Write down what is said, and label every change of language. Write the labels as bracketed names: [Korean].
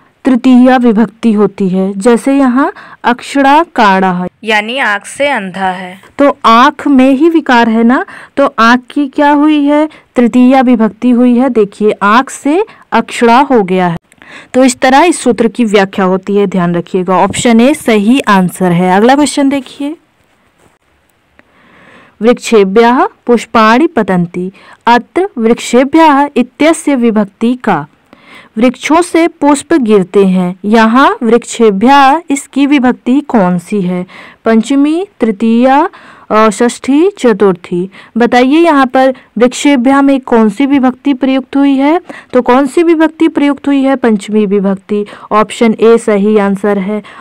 [Hindi] तृतीया विभक्ति होती है। जैसे यहाँ अक्षरा काड़ा है यानी आँख से अंधा है, तो आँख में ही विकार है ना, तो आँख की क्या हुई है? तृतीया विभक्ति हुई है। देखिए आँख से अक्षरा हो गया है। तो इस तरह इस सूत्र की व्याख्या होती है। ध्यान रखिएगा, ऑप्शन ए सही आंसर है। अगला क्वेश्चन देखिए। [Sanskrit] वृक्षेभ्यः पुष्पाणि पतन्ति। अत्र वृक्षेभ्यः इत्यस्य विभक्ति का। [Hindi] वृक्षों से पुष्प गिरते हैं। यहाँ वृक्षेभ्यः इसकी विभक्ति कौन सी है? [Sanskrit] पंचमी, तृतीया, षष्ठी, चतुर्थी। [Hindi] बताइए यहाँ पर वृक्षेभ्यः में कौन सी विभक्ति प्रयुक्त हुई है? तो कौन सी विभक्ति प्रयुक्त हुई है? पंचमी विभक्ति। ऑप्शन ए सही आंसर है।